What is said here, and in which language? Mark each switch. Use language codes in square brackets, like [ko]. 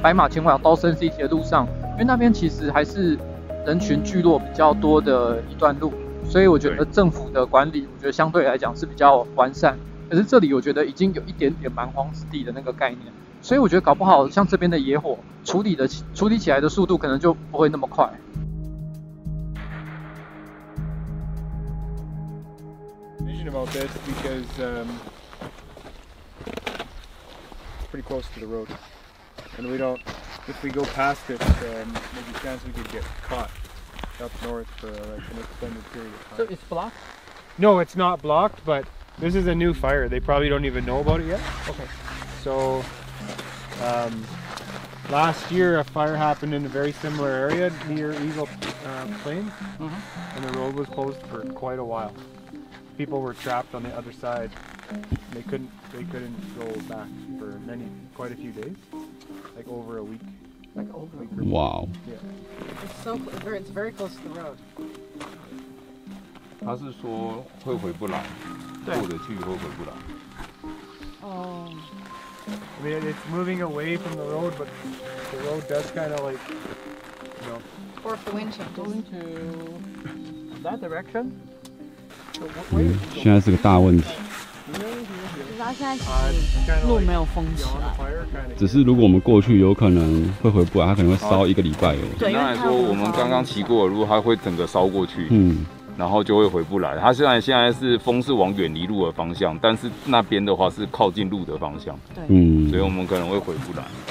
[zh] 白马前往刀森 City 的路上。因为那边其实还是人群聚落比较多的一段路，所以我觉得政府的管理，我觉得相对来讲是比较完善。可是这里我觉得已经有一点点蛮荒之地的那个概念，所以我觉得搞不好像这边的野火处理起来的速度可能就不会那么快。 [en] Vision about this because it's pretty close to the road, and we don't. If we go past it, there's a chance we could get caught up north for like an extended period of time. So it's blocked? No, it's not blocked, but this is a new fire. They probably don't even know about it yet. Okay. So last year a fire happened in a very similar area near Eagle Plain, and the road was closed for quite a while. People were trapped on the other side. They couldn't go back for quite a few days. Like over a week. Like over a week. Wow. Yeah. It's very close to the road. [zh] 他是说会回不来，过得去会回不来。哦。 [en] I mean, it's moving away from the road, but the road does kind of like, you know. Or if the wind changes. Going to that direction. [zh] 现在是个大问题。他现在其实路没有封起来，只是如果我们过去，有可能会回不来，它可能会烧1个礼拜哦。对，刚才说我们刚刚骑过的路，它会整个烧过去，然后就会回不来。它现在是风是往远离路的方向，但是那边的话是靠近路的方向，所以我们可能会回不来。